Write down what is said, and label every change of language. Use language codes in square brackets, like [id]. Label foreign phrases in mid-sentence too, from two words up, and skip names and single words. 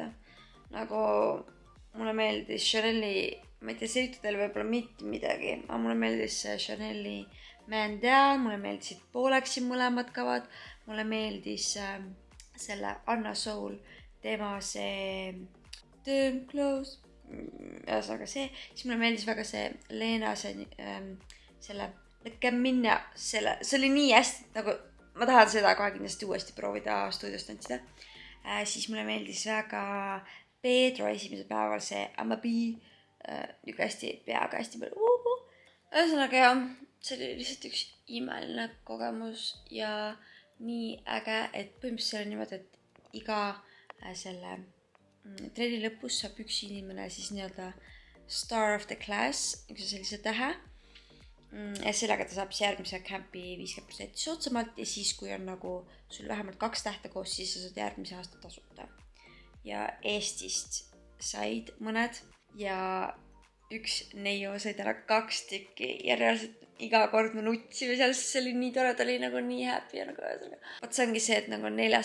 [et] Nagu mulle meeldis Chanel'i, ma ei tea, selgitada võib-olla mitte midagi, aga mulle meeldis Chanel'i Man Down, mulle meeldisid Polexi mõlemad kavad, mulle meeldis selle Anna Soul, tema see Turn Close, ühesõnaga see, siis mulle meeldis väga see Leena, selle Lõkke minna, see oli nii hästi, nagu ma tahan seda kohe kindlasti uuesti proovida stuudios tantsida. Siis mulle meeldis väga Pedro esimesel päeval see I'm a bee, niuke hästi peaga hästi palju. Ühesõnaga jah, see oli lihtsalt üks imeline kogemus ja nii äge, et põhimõtteliselt see on niimoodi, et iga selle trenni lõpus saab üks inimene siis nii-öelda [en] star of the class, [et] üks sellise tähe. Ja sellega ta saab järgmise campi 50% soodsamalt ja siis, kui on nagu sul vähemalt 2 tähte koos, siis sa saad järgmise aasta tasuta. Ja Eestist said mõned ja üks neiu said ära 2 tükki ja reaalselt iga kord me nutsime seal, sest see oli nii tore, ta oli nagu nii happy ja nagu vaat see ongi see, et nagu 4.